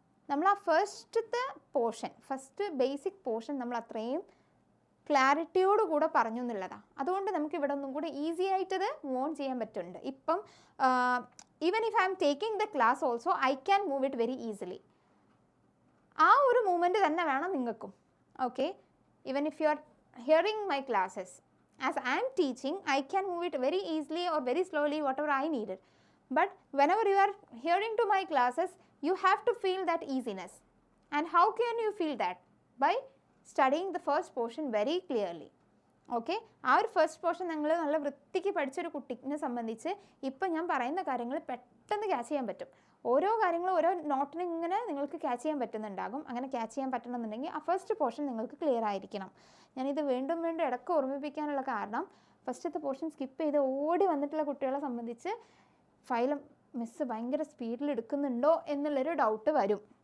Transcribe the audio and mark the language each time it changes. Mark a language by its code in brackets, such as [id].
[ml] നമ്മൾ ആ ഫസ്റ്റത്തെ ഫസ്റ്റ് ബേസിക് പോർഷൻ നമ്മൾ അത്രയും ക്ലാരിറ്റിയോട് കൂടെ പറഞ്ഞു എന്നുള്ളതാണ്. അതുകൊണ്ട് നമുക്ക് ഇവിടെ ഒന്നും കൂടെ ഈസി ആയിട്ടത് മൂവ് ഓൺ ചെയ്യാൻ പറ്റുന്നുണ്ട്. [en] ഇപ്പം even if I am taking the class also I can move it very easily. [ml] ആ ഒരു മൂവ്മെൻറ്റ് തന്നെ വേണം നിങ്ങൾക്കും. [en] Okay, even if you are hearing my classes as I am teaching, I can move it very easily or very slowly, whatever I needed. But whenever you are hearing to my classes, you have to feel that easiness. And how can you feel that? By studying the first portion very clearly. [ml] Okay, ആ ഒരു first portion നിങ്ങൾ നല്ല വൃത്തിക്ക് പഠിച്ചൊരു കുട്ടിനെ സംബന്ധിച്ച് ഇപ്പം ഞാൻ പറയുന്ന കാര്യങ്ങൾ പെട്ടെന്ന് ക്യാച്ച് ചെയ്യാൻ പറ്റും. ഓരോ കാര്യങ്ങളും ഓരോ നോട്ടിന് ഇങ്ങനെ നിങ്ങൾക്ക് ക്യാച്ച് ചെയ്യാൻ പറ്റുന്നുണ്ടാകും. അങ്ങനെ ക്യാച്ച് ചെയ്യാൻ പറ്റണമെന്നുണ്ടെങ്കിൽ ആ ഫസ്റ്റ് പോർഷൻ നിങ്ങൾക്ക് ക്ലിയർ ആയിരിക്കണം. ഞാനിത് വീണ്ടും വീണ്ടും ഇടയ്ക്ക് ഓർമ്മിപ്പിക്കാനുള്ള കാരണം ഫസ്റ്റത്തെ പോർഷൻ സ്കിപ്പ് ചെയ്ത് ഓടി വന്നിട്ടുള്ള കുട്ടികളെ സംബന്ധിച്ച് ഫൈലം മിസ്സ് ഭയങ്കര സ്പീഡിൽ എടുക്കുന്നുണ്ടോ എന്നുള്ളൊരു ഡൗട്ട് വരും.